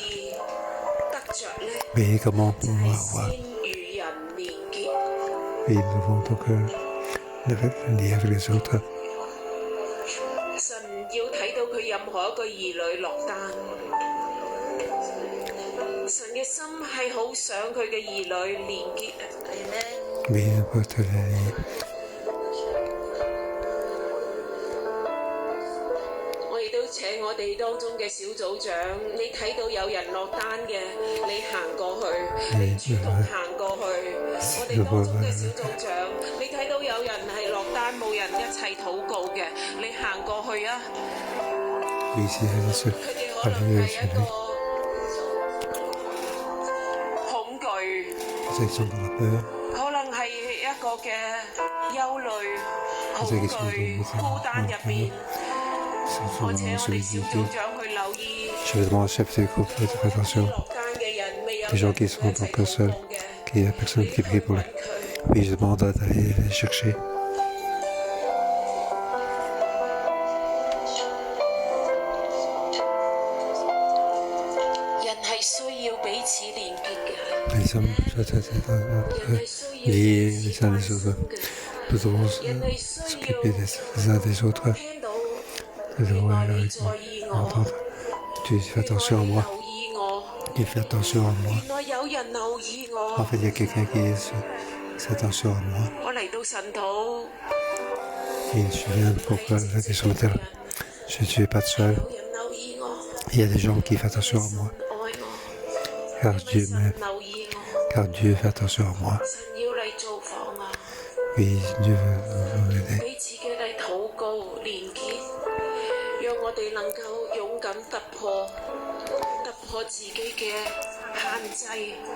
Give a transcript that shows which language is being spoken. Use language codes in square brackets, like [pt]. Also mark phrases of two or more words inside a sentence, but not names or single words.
[fr] Oui, comment on peut avoir. Oui, nous devons donc lier avec les autres. Oui, nous pouvons être liés. [yue] 請我哋當中嘅小組長，你睇到有人落單嘅，你行過去，你主動行過去。我哋當中嘅小組長，你睇到有人係落單冇人一齊禱告嘅，你行過去啊！ [fr] Oui, c'est ce. [yue] 佢哋可能係一個恐懼， [fr] C'est qu'ils sont dans la peur. [yue] 可能係一個嘅憂慮、恐懼、孤單入邊。我請我哋小組長去留意 [fr] Je vais demander au chef du groupe de faire attention. [yue] 落單嘅人未有 [fr] Les gens qui sont donc seuls, qu'il n'y a personne qui prie pour lui. Oui, je demande d'aller les chercher. [yue] 人係需要彼此連結嘅， [fr] Les hommes doivent être liés les uns les autres. Nous devons s'occuper les uns des autres. [yue] 聽到 [fr] Nous [yue] 你 [fr] devons [yue] 話你在意我， [fr] entendre. Tu fais [yue] 你話 [fr] attention à [yue] 你 [fr] moi. [yue] 留意我， [fr] Tu fais attention à moi. [yue] 原來有人留意 [fr] En [yue] 我。 [fr] fait, il y a quelqu'un qui fait attention à moi. [yue] 我嚟到神土， [fr] Et je viens pour la question de terre. Je ne suis pas seul. [yue] 有人留意我， [fr] Il y a des gens qui font attention à moi. [yue] 愛我， [fr] Car Dieu [yue] 神 [fr] m'aime. [yue] 留意我， [fr] Car Dieu fait attention à moi. [yue] 神要嚟造訪我， [fr] Oui, Dieu veut nous aider. [yue] 彼此嘅嚟禱告連結，讓我哋能夠勇敢突破自己嘅限制。